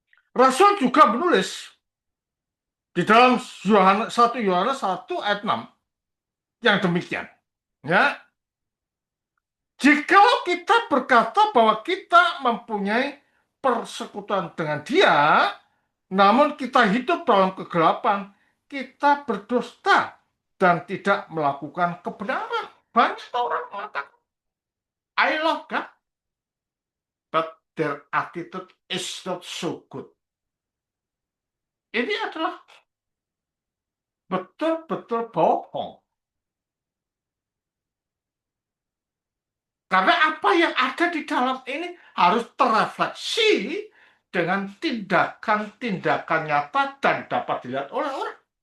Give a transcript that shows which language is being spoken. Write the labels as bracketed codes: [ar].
[id] Rasul juga menulis di dalam 1 Yohanes 1 ayat 6 yang demikian. Ya. Jikalau kita berkata bahwa kita mempunyai persekutuan dengan Dia, namun kita hidup dalam kegelapan, kita berdusta dan tidak melakukan kebenaran. Banyak orang mengatakan, [en] I love God, but their attitude is not so good. [id] Ini adalah betul-betul bohong. Karena apa yang ada di dalam ini harus terefleksi dengan tindakan-tindakan nyata dan dapat dilihat oleh orang.